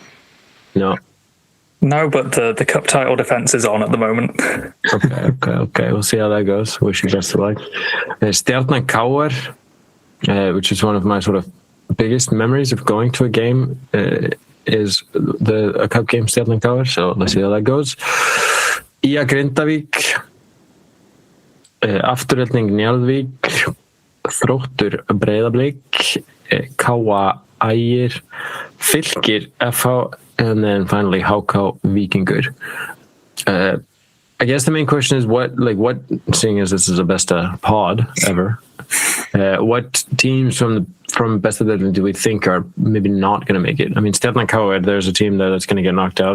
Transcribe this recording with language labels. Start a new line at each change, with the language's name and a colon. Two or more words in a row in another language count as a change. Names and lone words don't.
English: No, but the cup title defense is on at the moment. Okay. We'll see how that goes. Wish you best of luck. Stjarnan KR, which is one of my sort of biggest memories of going to a game, is a cup game, Stjarnan KR. So let's see how that goes. IA Grindavík, Afturölning Njarðvík, Þróttur Breiðablik, KA Ægir, Fylkir FH, and then finally HK Víkingur. I guess the main question is what, seeing as this is a best pod ever, what teams from Bestadeildin do we think are maybe not going to make it? I mean, Stjarnan KR, there's a team that's going to get knocked out.